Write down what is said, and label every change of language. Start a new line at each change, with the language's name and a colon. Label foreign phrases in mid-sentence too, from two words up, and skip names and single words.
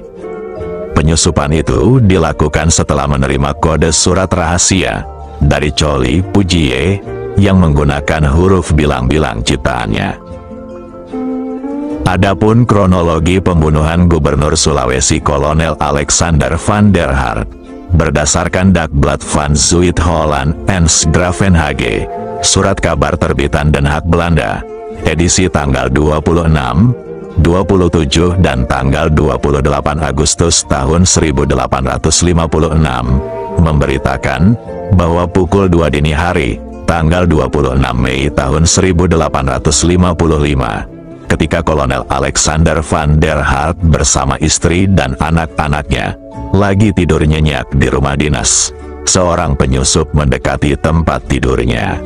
Indonesian: Penyusupan itu dilakukan setelah menerima kode surat rahasia dari Choli Pujie yang menggunakan huruf bilang-bilang ciptaannya. Adapun kronologi pembunuhan Gubernur Sulawesi Kolonel Alexander van der Hart berdasarkan Dagblad van Zuid-Holland en Gravenhage, surat kabar terbitan Den Haag Belanda, edisi tanggal 26, 27 dan tanggal 28 Agustus tahun 1856, memberitakan bahwa pukul 2 dini hari, tanggal 26 Mei tahun 1855, ketika Kolonel Alexander van der Hart bersama istri dan anak-anaknya lagi tidur nyenyak di rumah dinas, seorang penyusup mendekati tempat tidurnya.